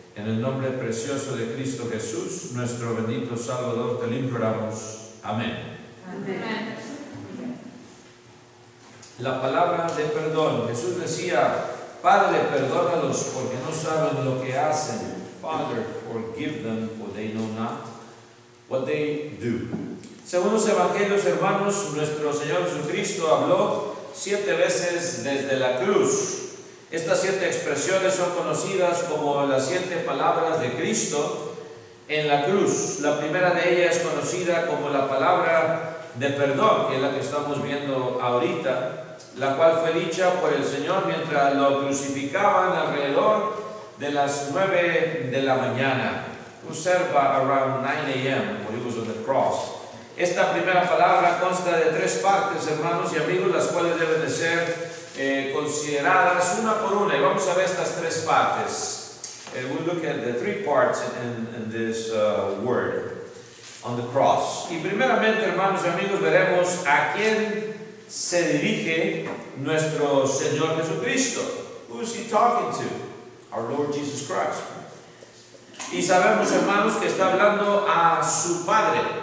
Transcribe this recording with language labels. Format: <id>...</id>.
<es>En el nombre precioso de Cristo Jesús, nuestro bendito Salvador, te lo imploramos. Amén. Amén. La palabra de perdón. Jesús decía: Padre, perdónalos porque no saben lo que hacen.</es> <en>Father, forgive them, for they know not what they do.</en> <es>Según los evangelios, hermanos, nuestro Señor Jesucristo habló 7 veces desde la cruz. Estas 7 expresiones son conocidas como las 7 palabras de Cristo, en la cruz. La primera de ellas es conocida como la palabra de perdón, que es la que estamos viendo ahorita, la cual fue dicha por el Señor mientras lo crucificaban alrededor de las 9 de la mañana.</es> <en>Observa, around 9 a.m. when he was on the cross.</en> <es>Esta primera palabra consta de 3 partes, hermanos y amigos, las cuales deben de ser consideradas una por una. Y vamos a ver estas 3 partes.</es> <en>We'll look at the 3 parts in this word on the cross.</en> <es>Y primeramente, hermanos y amigos, veremos a quién se dirige nuestro Señor Jesucristo.</es> <en>Who is he talking to? Our Lord Jesus Christ.</en> <es>Y sabemos, hermanos, que está hablando a su Padre.</es>